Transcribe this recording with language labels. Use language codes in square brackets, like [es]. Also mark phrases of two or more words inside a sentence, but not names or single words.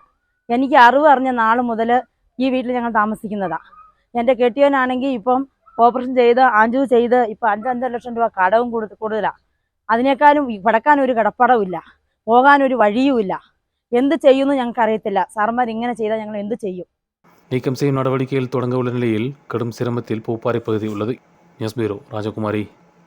[ml] എനിക്ക് അറിവ് അറിഞ്ഞ നാൾ മുതൽ ഈ വീട്ടിൽ ഞങ്ങൾ താമസിക്കുന്നതാണ്. എൻ്റെ കെട്ടിയവനാണെങ്കിൽ ഇപ്പം ഓപ്പറേഷൻ ചെയ്ത് ആഞ്ചു ചെയ്ത് ഇപ്പം 5 ലക്ഷം രൂപ കടവും കൂടുതലാണ്. അതിനേക്കാളും കിടക്കാനൊരു കിടപ്പടവുമില്ല, പോകാനൊരു വഴിയുമില്ല. എന്ത് ചെയ്യുമെന്ന് ഞങ്ങൾക്ക് അറിയത്തില്ല. സാർമാർ ഇങ്ങനെ ചെയ്താൽ ഞങ്ങൾ എന്ത് ചെയ്യും? [ta] நீக்கம் செய்யும் நடவடிக்கைகள் தொடங்க உள்ள நிலையில் கடும் சிரமத்தில் பூப்பாறை பகுதி உள்ளது. [en] news bureau Rajakumari.